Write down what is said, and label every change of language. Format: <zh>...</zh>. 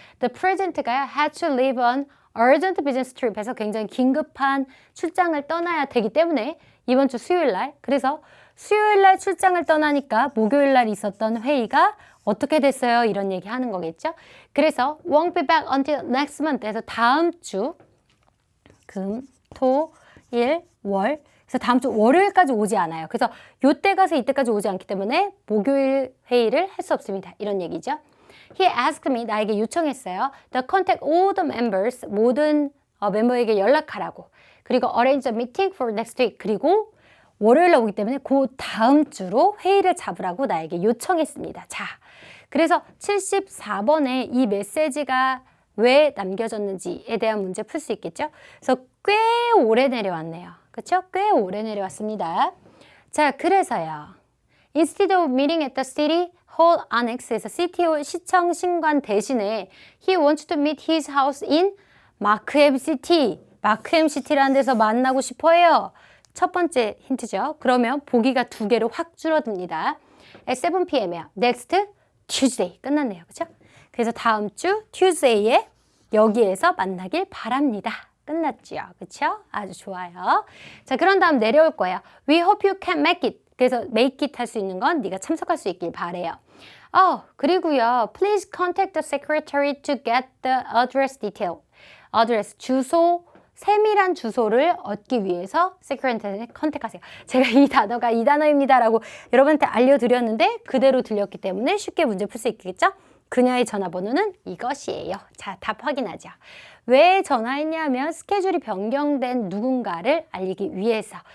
<en>The president</en> <ko>가</ko> <en>had to leave on urgent business trip</en> <ko>해서 굉장히 긴급한 출장을 떠나야 되기 때문에 이번 주 수요일 날 그래서 수요일 날 출장을 떠나니까 목요일 날 있었던 회의가 어떻게 됐어요? 이런 얘기 하는 거겠죠? 그래서</ko> <en>won't be back until next month</en> <ko>해서 다음 주 금, 토, 일, 월 그래서 다음 주 월요일까지 오지 않아요. 그래서 요때 가서 이때까지 오지 않기 때문에 목요일 회의를 할 수 없습니다. 이런 얘기죠.</ko> <en>He asked me,</en> <ko>나에게 요청했어요.</ko> <en>The contact all the members,</en> <ko>모든 멤버에게 연락하라고.</ko> <en>그리고 arrange a meeting for next week.</en> <ko>그리고 월요일에 오기 때문에 그 다음 주로 회의를 잡으라고 나에게 요청했습니다. 자, 그래서 74번에 이 메시지가 왜 남겨졌는지에 대한 문제 풀 수 있겠죠? 그래서 꽤 오래 내려왔네요. 그렇죠? 꽤 오래 내려왔습니다. 자, 그래서요.</ko> <en>Instead of meeting at the city hall annex에서</en> <ko>시티홀 시청 신관 대신에</ko> <en>he wants to meet his house in 마크햄 시티.</en> <ko>마크햄 시티라는 데서 만나고 싶어 해요. 첫 번째 힌트죠. 그러면 보기가 2개로 확 줄어듭니다.</ko> <en>At 7 p.m.이요. Next Tuesday.</en> <ko>끝났네요. 그렇죠? 그래서 다음 주 Tuesday에 여기에서 만나길 바랍니다. 끝났죠. 그렇죠? 아주 좋아요. 자, 그런 다음 내려올 거예요.</ko> <en>We hope you can make it.</en> <ko>그래서</ko> <en>make it</en> <ko>할 수 있는 건 네가 참석할 수 있길 바래요. 그리고요.</ko> <en>Please contact the secretary to get the address detail.</en> <ko>address, 주소, 세밀한 주소를 얻기 위해서 secretary한테 컨택하세요. 제가 이 단어가 이 단어입니다라고 여러분한테 알려드렸는데 그대로 들렸기 때문에 쉽게 문제 풀 수 있겠죠? 그녀의 전화번호는 이것이에요. 자, 답 확인하죠. 왜 전화했냐면 스케줄이 변경된 누군가를 알리기 위해서.</ko>